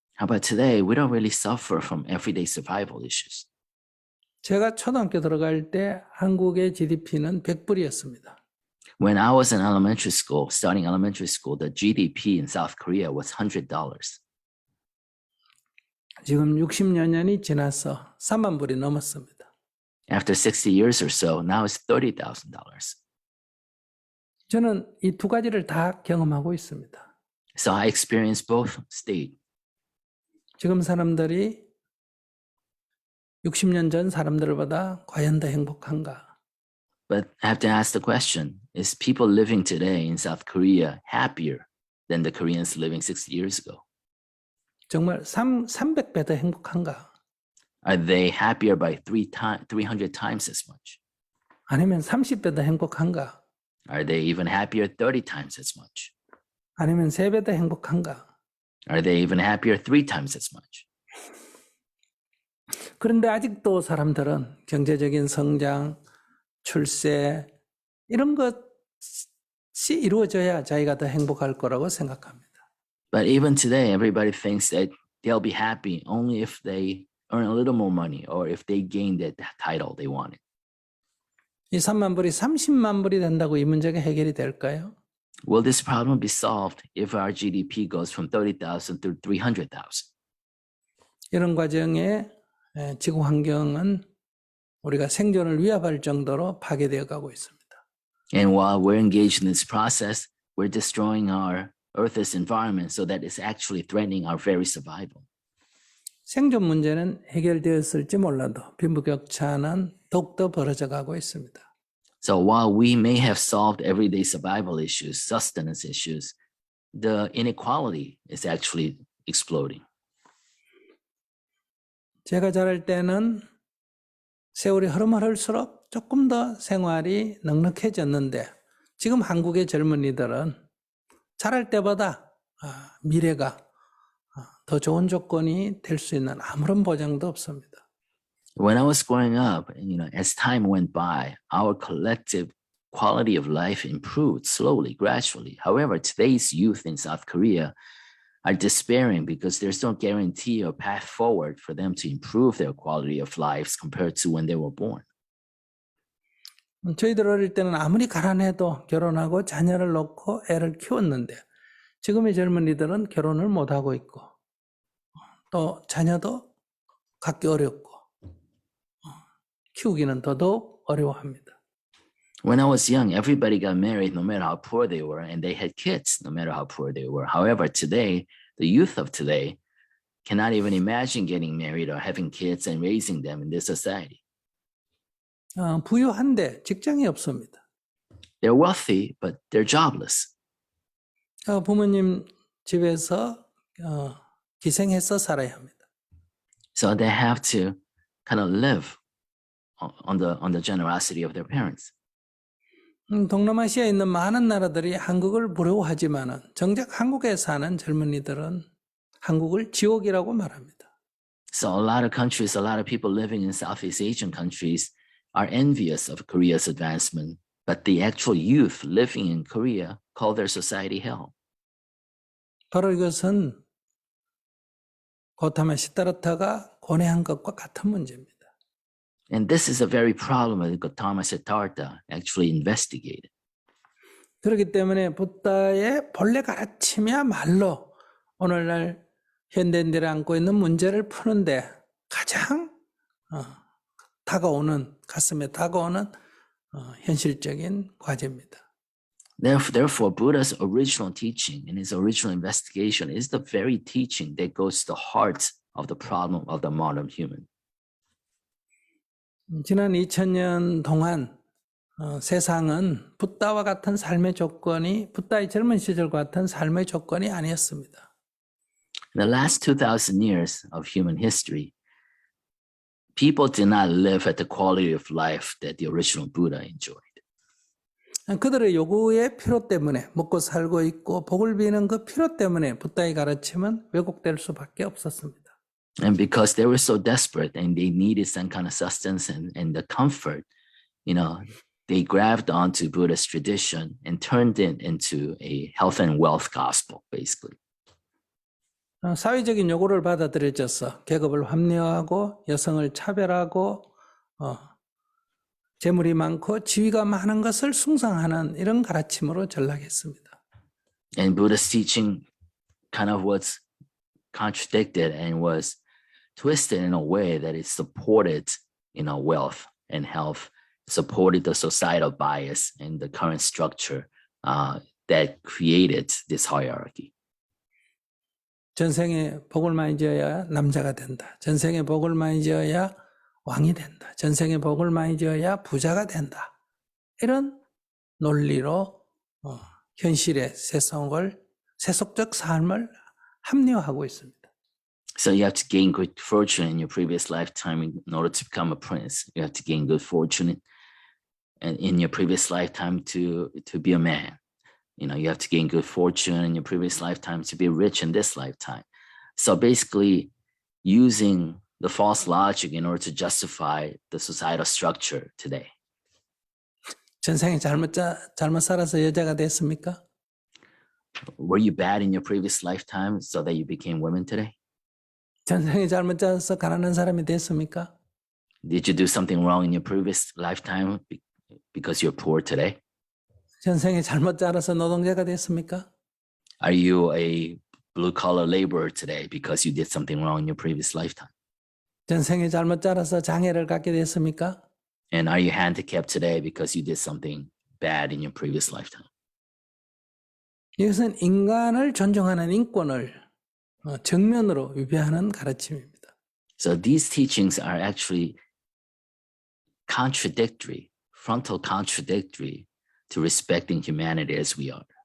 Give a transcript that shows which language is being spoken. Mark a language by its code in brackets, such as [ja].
[en] How about today? We don't really suffer from everyday survival issues. [ko] 제가 초등학교 들어갈 때 한국의 GDP는 100불이었습니다. [en] When I was in elementary school, starting elementary school, the GDP in South Korea was $100. [ko] 지금 60여 년이 지나서 3만 불이 넘었습니다. [en] After 60 years or so, now it's $30,000. [ko] 저는 이 두 가지를 다 경험하고 있습니다. [en] So I experienced both state. [ko] 지금 사람들이 60년 전 사람들보다 과연 더 행복한가? [en] But I have to ask the question, is people living today in South Korea happier than the Koreans living 60 years ago? [ko] 정말 300배 더 행복한가? [en] Are they happier by 300 times as much? [ko] 아니면 30배 더 행복한가? [en] Are they even happier 30 times as much? [ko] 아니면 3배 더 행복한가? [en] Are they even happier 3 times as much? [ko] 그런데 아직도 사람들은 경제적인 성장, 출세 이런 것이 이루어져야 자기가 더 행복할 거라고 생각합니다. [en] But even today, everybody thinks that they'll be happy only if they earn a little more money or if they gain that title they wanted. [ko] 이 3만 불이 30만 불이 된다고 이 문제가 해결이 될까요? [en] Will this problem be solved if our GDP goes from 30,000 to 300,000? [ko] 이런 과정에 지구 환경은 우리가 생존을 위협할 정도로 파괴되어 가고 있습니다. [en] And while we're engaged in this process, we're destroying our Earth's environment so that it's actually threatening our very survival. [ko] 생존 문제는 해결되었을지 몰라도 빈부격차는 더욱더 벌어져 가고 있습니다. [en] So while we may have solved everyday survival issues, sustenance issues, the inequality is actually exploding. [ko] 제가 자랄 때는 세월이 흐를수록 조금 더 생활이 넉넉해졌는데 지금 한국의 젊은이들은 자랄 때보다 미래가 더 좋은 조건이 될 수 있는 아무런 보장도 없습니다. [en] When I was growing up, as time went by, our collective quality of life improved slowly, gradually. However, today's youth in South Korea are despairing because there's no guarantee or path forward for them to improve their quality of lives compared to when they were born. [ko] 저희들 어릴 때는 아무리 가난해도 결혼하고 자녀를 놓고 애를 키웠는데 지금의 젊은이들은 결혼을 못하고 있고 또 자녀도 갖기 어렵고 키우기는 더더욱 어려워합니다. [en] When I was young, everybody got married no matter how poor they were, and they had kids no matter how poor they were. However, today, the youth of today cannot even imagine getting married or having kids and raising them in this society. [ko] 부유한데 직장이 없습니다. [en] They're wealthy, but they're jobless. [ko] 부모님 집에서 기생해서 살아야 합니다. [en] So they have to kind of live on the generosity of their parents. [ko] 동남아시아에 있는 많은 나라들이 한국을 부러워하지만은 정작 한국에 사는 젊은이들은 한국을 지옥이라고 말합니다. [en] So a lot of countries, a lot of people living in Southeast Asian countries are envious of Korea's advancement, but the actual youth living in Korea call their society hell. [ko] 바로 이것은 고타마 시타르타가 고뇌한 것과 같은 문제입니다. [en] And this is a very problem that Gautama Siddhartha actually investigated. [ko] 그렇기 때문에 부다의 본래 가르침이야말로 오늘날 현대인들이 안고 있는 문제를 푸는데 가장 다가오는 가슴에 다가오는 현실적인 과제입니다. [en] Therefore, Buddha's original teaching and his original investigation is the very teaching that goes to the heart of the problem of the modern human. [ko] 지난 2000년 동안 세상은 부다와 같은 삶의 조건이 부다의 젊은 시절과 같은 삶의 조건이 아니었습니다. [en] In the last 2,000 years of human history, people did not live at the quality of life that the original Buddha enjoyed. [ko] 그들의 요구의 필요 때문에 먹고 살고 있고 복을 비는 그 필요 때문에 부다의 가르침은 왜곡될 수밖에 없었습니다. [en] And because they were so desperate and they needed some kind of sustenance and the comfort, they grabbed onto Buddha's tradition and turned it into a health and wealth gospel, basically. [ko] 사회적인 요구를 받아들여져서 계급을 합리화하고 여성을 차별하고 재물이 많고 지위가 많은 것을 숭상하는 이런 가르침으로 전락했습니다. [en] And Buddha's teaching kind of was contradicted and was twisted in a way that it supported, wealth and health, supported the societal bias and the current structure that created this hierarchy. [ko] 전생에 복을 많이 지어야 남자가 된다. 전생에 복을 많이 지어야 왕이 된다. 전생에 복을 많이 지어야 부자가 된다. 이런 논리로 현실의 세속적 삶을 합리화하고 있습니다. [en] So you have to gain good fortune in your previous lifetime in order to become a prince. You have to gain good fortune in your previous lifetime to be a man. You have to gain good fortune in your previous lifetime to be rich in this lifetime. So basically using the false logic in order to justify the societal structure today. [ko] 전생에 잘못 살아서 여자가 됐습니까? [en] Were you bad in your previous lifetime so that you became women today? [ko] 전생에 잘못 살아서 가난한 사람이 됐습니까? [en] Did you do something wrong in your previous lifetime because you're poor today? [ko] 전생에 잘못 자라서 노동자가 됐습니까? [en] Are you a blue-collar laborer today because you did something wrong in your previous lifetime? [ko] 전생에 잘못 자라서 장애를 갖게 됐습니까? [en] And are you handicapped today because you did something bad in your previous lifetime? [ko] 이것은 인간을 존중하는 인권을 정면으로 위배하는 가르침입니다. [en] So these teachings are actually contradictory, frontal contradictory to respecting humanity as we are.